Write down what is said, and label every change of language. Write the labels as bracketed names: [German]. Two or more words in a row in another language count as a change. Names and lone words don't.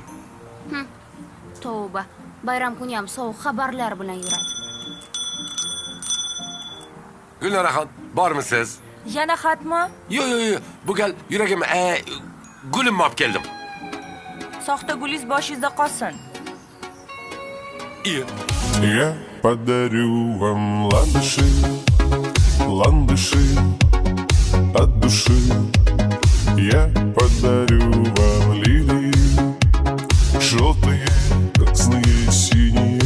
[Uzbek] Tavba. Bayram kuni ham sovuq xabarlar bilan yuradi. Gulnoraxon, bormisiz? Yana xatmi? Yo'q, bu gal yuragim gulimni olib keldim. Soxta gulingiz boshingizda qolsin. Iya. [Russian] Я подарю вам ландыши, ландыши от души. Я подарю вам лилии, желтые, красные, синие.